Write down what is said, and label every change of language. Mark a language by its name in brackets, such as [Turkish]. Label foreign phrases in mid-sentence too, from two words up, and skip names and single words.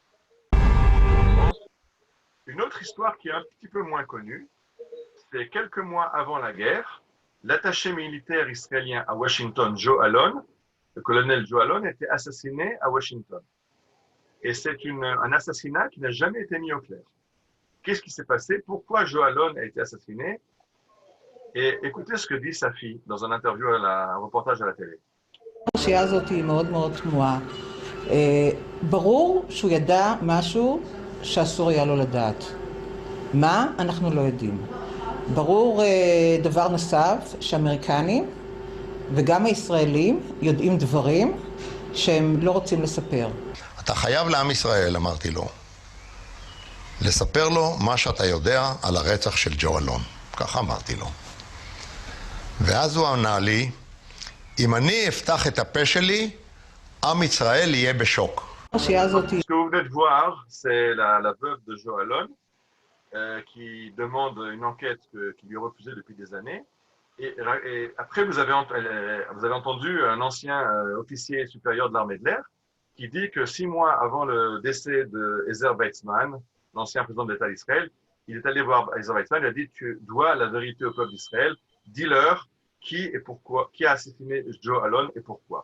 [French] Une autre histoire qui est un petit peu moins connue, c'est quelques mois avant la guerre, l'attaché militaire israélien à Washington, Joe Alon, le colonel Joe Alon, a été assassiné à Washington. Et c'est un assassinat qui n'a jamais été mis au clair. Qu'est-ce qui s'est passé? Pourquoi Joe Alon a été assassiné? Et écoutez ce que dit sa fille dans un interview, un reportage à la télé. [Hebrew] הפרשייה הזאת היא מאוד מאוד תמוהה. ברור שהוא ידע משהו שאסור היה לו לדעת. מה? אנחנו לא יודעים. ברור דבר נוסף, שהאמריקנים וגם הישראלים יודעים דברים שהם לא רוצים לספר. אתה חייב לעם ישראל, אמרתי לו, לספר לו מה שאתה יודע על הרצח של ג'ו אלון. ככה אמרתי לו. ואז הוא ענה לי, אם אני אפתח את הפה שלי, עם ישראל יהיה בשוק. [French] Ce que vous venez de voir, c'est la veuve de Joe Alon qui demande une enquête qui lui est refusée depuis des années. Et après, vous avez entendu un ancien officier supérieur de l'armée de l'air qui dit que 6 mois avant le décès de Ezer Weizmann, l'ancien président de l'État d'Israël, il est allé voir Ezer Weizmann, il a dit « Tu dois la vérité au peuple d'Israël, dis-leur qui et pourquoi, qui a assassiné Joe Alon et pourquoi ».